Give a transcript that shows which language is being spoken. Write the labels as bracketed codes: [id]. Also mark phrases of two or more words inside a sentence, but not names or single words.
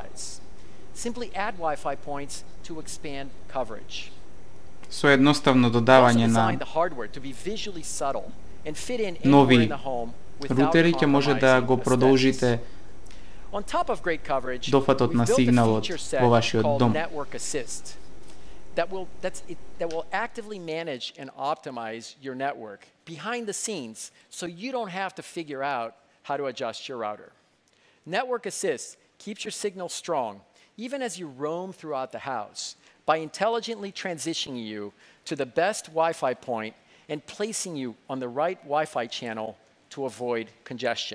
[mk] Со едноставно додавање на нови рутери ќе може да го продолжите дофатот на сигналот во вашиот дом. [en] That will actively manage and optimize your network behind the scenes so you don't have to figure out how to adjust your router. Network Assist keeps your signal strong even as you roam throughout the house by intelligently transitioning you to the best Wi-Fi point and placing you on the right Wi-Fi channel to avoid congestion.